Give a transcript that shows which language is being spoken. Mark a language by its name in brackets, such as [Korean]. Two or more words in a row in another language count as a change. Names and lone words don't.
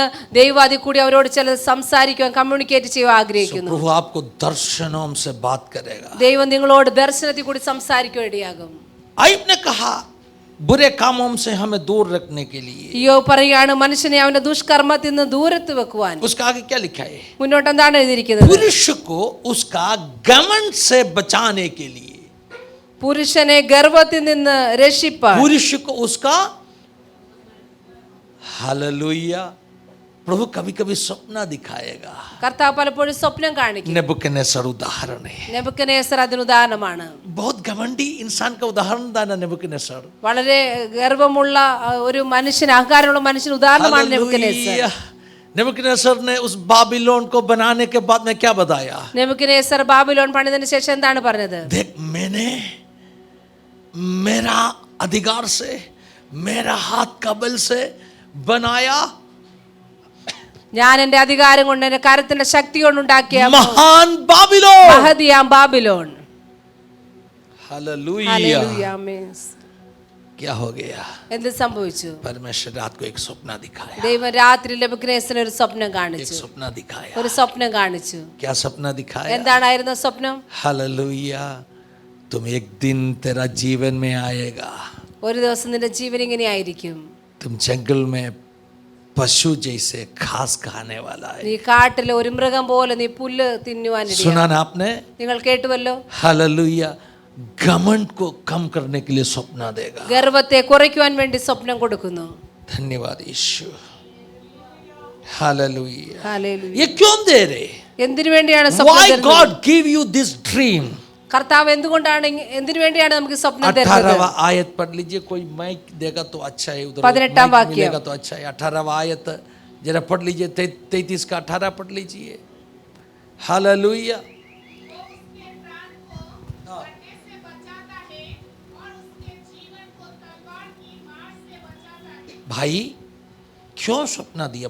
[Malayalam] ദൈവം അതിൽ കൂടി അവരോട് ചിലത് സംസാരിക്കുവാൻ, കമ്മ്യൂണിക്കേറ്റ് ചെയ്യാൻ ആഗ്രഹിക്കുന്നു. [Hindi] प्रभु आपको दर्शनों से बात करेगा. [Malayalam] ദൈവം നിങ്ങളോട് ദർശനത്തിൽ കൂടി സംസാരിക്കാൻ ഇടയാകും. [Hindi] आयुब ने कहा बुरे कामों से हमें दूर रखने के लिए. [Malayalam] യോബ് പറയാണ് മനുഷ്യനെ അവന്റെ ദുഷ്കർമ്മത്തിൽ നിന്ന് ദൂരത്ത് വെക്കുവാൻ. [Hindi] उसका आगे क्या लिखा है? [Malayalam] മുന്നോട്ട് എന്താണ് എഴുതിയിരിക്കുന്നത്? [Hindi] पुरुष को उसका घमंड से बचाने के लिए. [Malayalam] പുരുഷനെ ഗർവത്തിൽ നിന്ന് രക്ഷിപ്പാൻ. [Hindi] पुरुष को उसका हालेलुया. प्रभु कभी कभी स्वप्न दिखाएगा. [Malayalam] കർത്താവ് പലപ്പോഴും സ്വപ്നം കാണിക്കും. [Hindi] नेबुकदनेस्सर उदाहरण है. [Malayalam] നെബൂഖദ്നേസർ അതിന് ഉദാഹരണമാണ്. [Hindi] बहुत घमंडी इंसान का उदाहरण था ना नेबुकदनेस्सर. [Malayalam] വളരെ ഗർവമുള്ള ഒരു മനുഷ്യൻ, അഹങ്കാരമുള്ള മനുഷ്യൻ ഉദാഹരണമാണ് നെബൂഖദ്നേസർ. [Hindi] नेबुकदनेस्सर ने उस बाबिलोन को बनाने के बाद में क्या बताया? [Malayalam] നെബൂഖദ്നേസർ ബാബിലോൺ പണിതതിനു ശേഷം എന്താണ് പറഞ്ഞത്? [Hindi] देख मैंने मेरा अधिकार से, मेरा हाथ का बल से बनाया [Malayalam] ഞാൻ എന്റെ അധികാരം കൊണ്ട്, എന്റെ കരത്തിന്റെ ശക്തി കൊണ്ടുണ്ടാക്കിയ [Hindi] महान बाबिलोन. [Malayalam] മഹതിയാം ബാബിലോൺ. [Hindi] हालेलुया. [Malayalam] ഹല്ലേലൂയ, ആമേൻ. [Hindi] क्या हो गया? [Malayalam] എന്ത് സംഭവിച്ചു? [Hindi] परमेश्वर रात को एक स्वप्न दिखाया. [Malayalam] ദൈവം രാത്രി നെബൂഖദ്നേസറിന് ഒരു സ്വപ്നം [Hindi] एक [Malayalam] കാണിച്ചു. [Hindi] स्वप्न दिखाया. [Malayalam] ഒരു സ്വപ്നം കാണിച്ചു. [Hindi] क्या स्वप्न दिखाया? [Malayalam] എന്താണായിരുന്നു സ്വപ്നം? [Hindi] हालेलुया. तुम एक दिन तेरा जीवन में आएगा, [Malayalam] ഒരു ദിവസം നിന്റെ ജീവൻ ഇങ്ങനെ ആയിരിക്കും. [Hindi] तुम जंगल में पशु जैसे घास खाने वाला है. [Malayalam] നീ കാട്ടിലെ ഒരു മൃഗം പോലെ നീ പുല്ല് തിന്നുവാനിടയാ. [Hindi] सुना ना आपने? [Malayalam] നിങ്ങൾ കേട്ടുവല്ലോ. [Hindi] हालेलुया. घमंड को कम करने के लिए स्वप्न देगा. [Malayalam] ഗർവത്തെ കുറയ്ക്കുവാൻ വേണ്ടി സ്വപ്നം കൊടുക്കുന്നു. [Hindi] धन्यवाद यीशु. हालेलुया. [Malayalam] ഹല്ലേലൂയ. [Hindi] ये क्यों दे रहे? [Malayalam] എന്തിനു വേണ്ടിയാണ് സ്വപ്നം [English] Why [Malayalam] തരുന്നത്? [English] God give you this dream? [Malayalam] കർത്താവ് എന്തുകൊണ്ടാണ് എന്തിനു വേണ്ടിയാണ് നമുക്ക് സ്വപ്നം തരുന്നത്? [Hindi] 18वां आयत पढ़ लीजिए. कोई माइक देगा तो अच्छा है. उधर 18वां माइक वाक्य मिलेगा तो अच्छा है. 18वां आयत जरा पढ़ लीजिए. 33 का 18 पढ़ लीजिए. हालेलुया. भाई क्यों स्वप्न दिया?